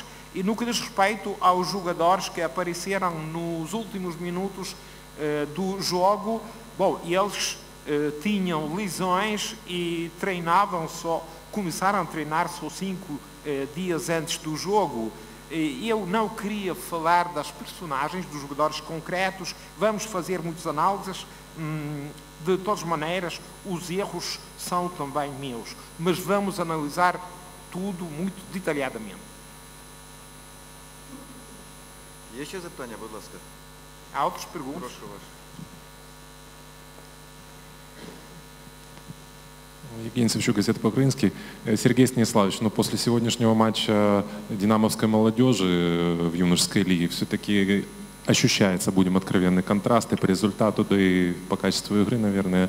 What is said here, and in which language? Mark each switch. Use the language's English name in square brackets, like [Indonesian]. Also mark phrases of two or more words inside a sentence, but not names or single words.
[Portuguese] E no que diz respeito aos jogadores que apareceram nos últimos minutos do jogo, bom, eles tinham lesões e começaram a treinar só 5 dias antes do jogo. Eu não queria falar das personagens, dos jogadores concretos, vamos fazer muitas análises, de todas maneiras, os erros são também meus, mas vamos analisar tudo muito detalhadamente. [Ukrainian] Є ще запитання, будь ласка? [Portuguese] Há outras perguntas? [Ukrainian] Прошу вас. [Russian] Евгений Савчук, газета «По-украински». Сергей Станиславович, но после сегодняшнего матча динамовской молодежи в юношеской лиге все-таки ощущается, будем откровенны, контрасты по результату, да и по качеству игры, наверное.